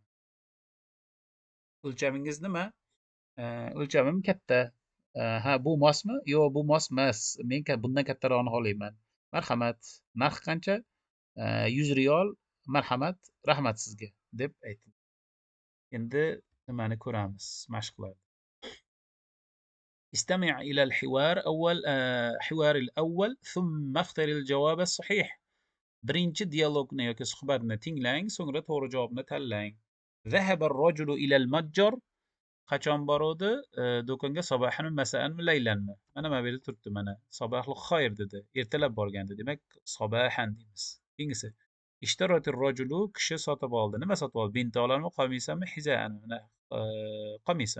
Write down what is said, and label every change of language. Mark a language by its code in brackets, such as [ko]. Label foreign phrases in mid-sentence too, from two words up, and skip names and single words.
[uz] O'lchamingiz nima? O'lchamim katta. Ha, bu mosmi? Yo'q, bu mos emas. Men bundan kattarog'ini xohlayman. Marhamat, narxi qancha? 100 riyol. Marhamat, rahmat sizga, deb aytdim. Endi nimani ko'ramiz, mashq qilamiz. [ar] استمع إلى الحوار حوار الأول ثم اختر الجواب الصحيح. [uz] Birinchi dialogni yoki suhbatni tinglang, so'ngra to'g'ri javobni tanlang. [ar] ذهب الرجل إلى المتجر. [uz] Qachon boruvdi? Do'konga [ar] صباحا مساء [uz] laylanmi? Mana bu yerda turibdi mana. [ar] صباح الخير [uz] dedi. Ertalab borgandi. Demak, sabahan deymiz. Keyingisi. [ar] اشترى الرجل, [uz] kishi sotib oldi. Nima sotib oldi? Bintolarmi, qamisanmi, hizanmi? Mana qamisan.